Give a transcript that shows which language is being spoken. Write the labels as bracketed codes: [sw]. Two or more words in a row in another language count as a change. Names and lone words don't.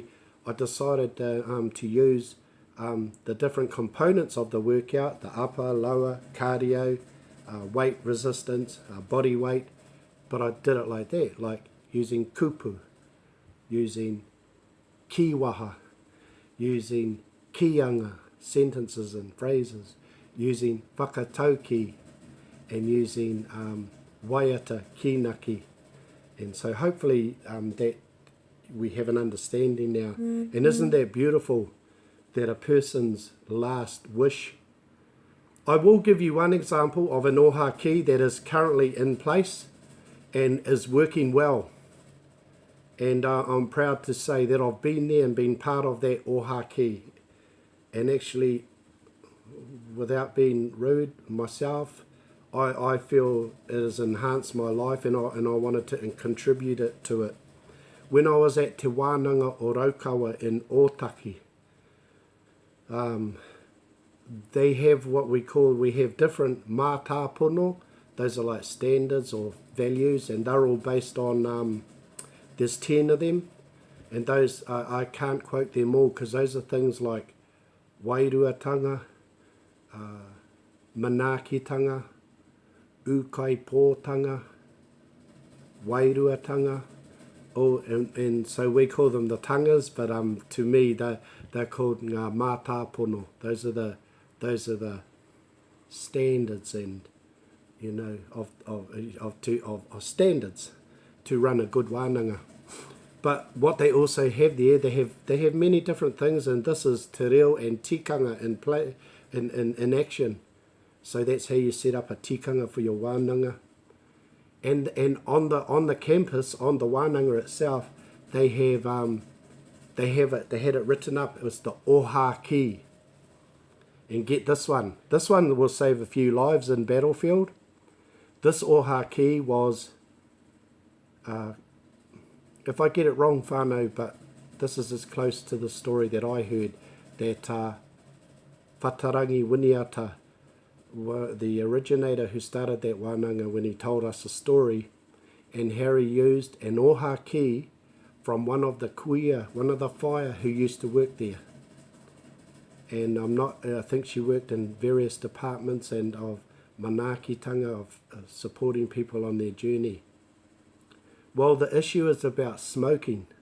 [en] I decided to use the different components of the workout, the upper, lower, cardio, weight resistance, body weight, but I did it like that, like using kupu, using kiwaha, using kianga, sentences and phrases, using whakatauki, and using [mi] waiata kinaki. [en] And so hopefully that we have an understanding now. Mm-hmm. And isn't that beautiful that a person's last wish? I will give you one example of an oha ki that is currently in place and is working well. And I'm proud to say that I've been there and been part of that oha ki. And actually, without being rude myself, I feel it has enhanced my life, and I wanted to contribute it to it. When I was at Te Wānanga o Raukawa in Ōtaki, they have what we have different mātāpono. Those are like standards or values, and they're all based on, there's 10 of them, and those, I can't quote them all, because those are things like [mi] wairuatanga, manaakitanga, ukaipōtanga, wairuatanga, [en] and so we call them the tangas, but to me they're called [mi] ngā mātāpono. [en] Those are the standards, and you know, of standards to run a good wānanga. But what they also have there, they have many different things, and this is [mi] te reo [en] and tikanga in play in action. So that's how you set up a tikanga for your wānanga. And on the campus, on the wānanga itself, they had it written up. It was the oha ki. And get this one. This one will save a few lives in battlefield. This oha ki was, if I get it wrong, whānau, but this is as close to the story that I heard, that Whatarangi Winiata, the originator who started that wānanga, when he told us a story, and Harry used an oha ki from one of the kuia, one of the whaia who used to work there. And I think she worked in various departments and of manaakitanga, of supporting people on their journey. Well, the issue is about smoking.